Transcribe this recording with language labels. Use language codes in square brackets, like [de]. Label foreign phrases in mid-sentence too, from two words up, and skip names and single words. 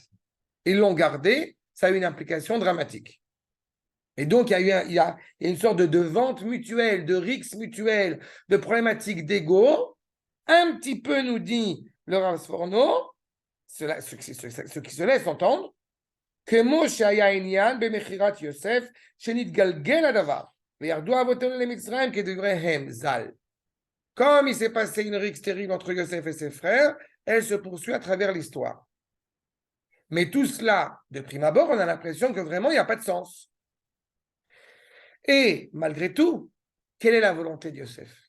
[fr] Ils l'ont gardée, ça a eu une implication dramatique. Et donc, il y a une sorte de vente mutuelle, de rixe mutuelle, de problématiques d'ego. Un petit peu, nous dit le Rav Sforno, ce qui se laisse entendre, que [he] מה שהיה ענין במכירת יוסף שנתגלגל הדבר, וירדו אבותינו למצרים כדבריהם ז"ל. [fr] Comme il s'est passé une rixe terrible entre Yosef et ses frères, elle se poursuit à travers l'histoire. Mais tout cela, de prime abord, on a l'impression que vraiment, il n'y a pas de sens. Et malgré tout, quelle est la volonté de Yosef?